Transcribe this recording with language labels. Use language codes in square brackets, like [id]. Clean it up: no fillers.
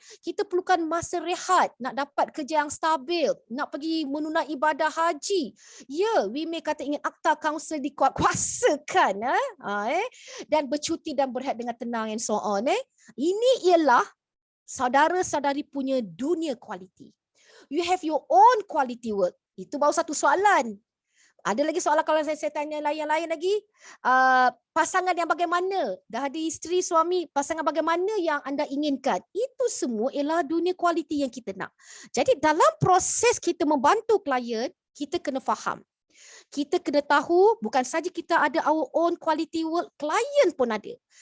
[ms] Kita perlukan masa rehat, nak dapat kerja yang stabil, nak pergi menunaikan ibadah haji. Ya, [en] we may [ms] kata ingin akta kaunsil dikuatkuasakan. Dan bercuti dan berehat dengan tenang [en] and so on. [ms] Ini ialah saudara-saudari punya dunia kualiti. [en] You have your own quality work. [ms] Itu baru satu soalan. Ada lagi soalan kalau saya tanya lain-lain lagi. Pasangan yang bagaimana? Dah ada isteri, suami, pasangan bagaimana yang anda inginkan? Itu semua ialah dunia kualiti yang kita nak. Jadi dalam proses kita membantu klien, kita kena faham. Kita kena tahu bukan saja kita ada [en] our own quality work, [ms] klien pun ada.